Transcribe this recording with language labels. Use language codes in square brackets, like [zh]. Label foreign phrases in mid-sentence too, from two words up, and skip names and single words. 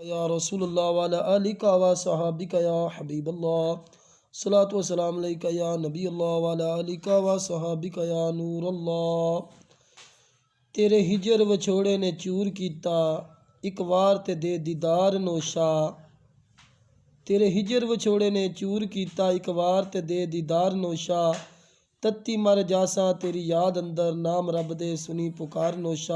[ar] يا رسول الله وعلى آلك وصحابتك يا حبيب الله الصلاة والسلام عليك يا نبي الله وعلى آلك وصحابتك يا نور الله. [pa] ਤੇਰੇ ਹਿਜਰ ਵਿਛੋੜੇ ਨੇ ਚੂਰ ਕੀਤਾ ਇੱਕ ਵਾਰ ਤੇ ਦੇ ਦੀਦਾਰ ਨੌਸ਼ਾਹ। ਤੇਰੇ ਹਿਜਰ ਵਿਛੋੜੇ ਨੇ ਚੂਰ ਕੀਤਾ ਇੱਕ ਵਾਰ ਤੇ ਦੇ ਦੀਦਾਰ ਨੌਸ਼ਾਹ। ਤੱਤੀ ਮਰ ਜਾਸਾਂ ਤੇਰੀ ਯਾਦ ਅੰਦਰ ਨਾਮ ਰੱਬ ਦੇ ਸੁਣੀ ਪੁਕਾਰ ਨੌਸ਼ਾਹ।